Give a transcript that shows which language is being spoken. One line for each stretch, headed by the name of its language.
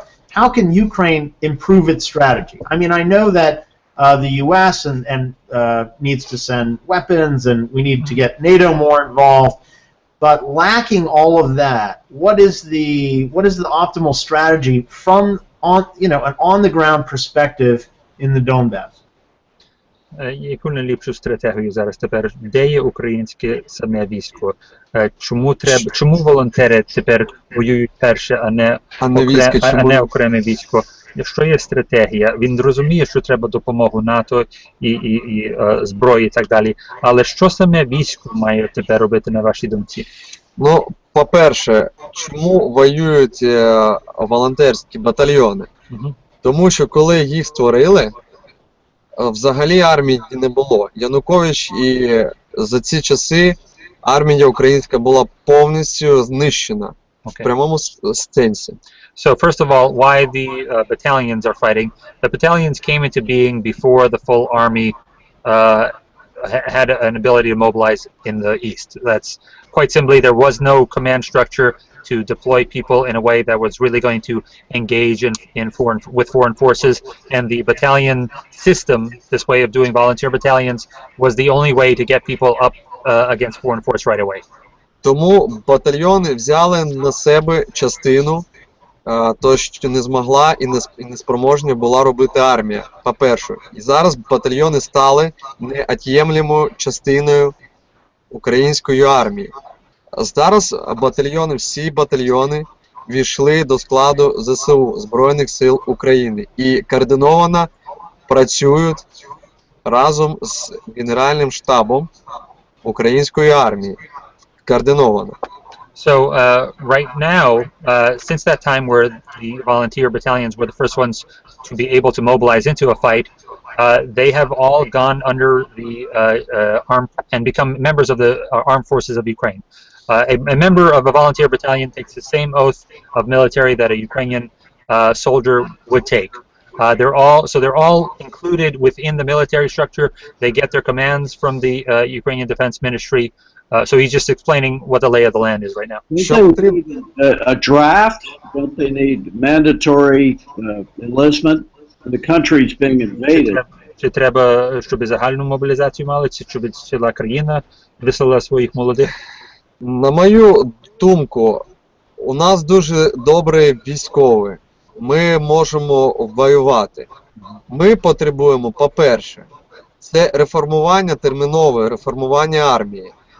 English: How can Ukraine improve its strategy? I mean, I know that the U.S. and needs to send weapons, and we need to get NATO more involved. But lacking all of that, what is the optimal strategy from an on the ground perspective in the Donbass?
Ukrainian: Яку найліпшу стратегію зараз тепер? Де є українське саме військо? Чому волонтери тепер воюють перше, а не окреме військо? Що є стратегія? Він розуміє, що треба допомогу НАТО і зброї і так далі. Але що саме військо має тепер робити на вашій думці? Ну, по-перше, чому воюють волонтерські батальйони? Тому що коли їх створили, взагалі армії не було. Янукович і за ці часи армія українська була повністю знищена в прямому сенсі.
English: So first of all, why the battalions are fighting? The battalions came into being before the full army had an ability to mobilize in the east. That's quite simply, there was no command structure to deploy people in a way that was really going to engage with foreign forces, and the battalion system, this way of doing volunteer battalions, was the only way to get people up against foreign force right away.
Ukrainian: Тому батальйони взяли на себе частину то, що не змогла і не спроможна була робити армія, по-перше. І зараз батальйони стали неот'ємлемою частиною української армії. Зараз всі батальйони війшли до складу ЗСУ, Збройних сил України, і координовано працюють разом з Генеральним штабом української армії. Координовано.
English: So right now, since that time where the volunteer battalions were the first ones to be able to mobilize into a fight, they have all gone under the armed and become members of the armed forces of Ukraine. A member of a volunteer battalion takes the same oath of military that a Ukrainian soldier would take. They're all included within the military structure. They get their commands from the Ukrainian Defense Ministry. So he's just explaining what the lay of the land is right now. Don't they need a draft? Don't they need mandatory enlistment? The country's being invaded.
Ukrainian: Чи треба, щоб загальну мобілізацію мали, чи щоб ціла країна вислала своїх молодих? На мою думку, у нас дуже добрі військові. Ми можемо воювати. Ми потребуємо, по-перше, це реформування, термінове реформування армії.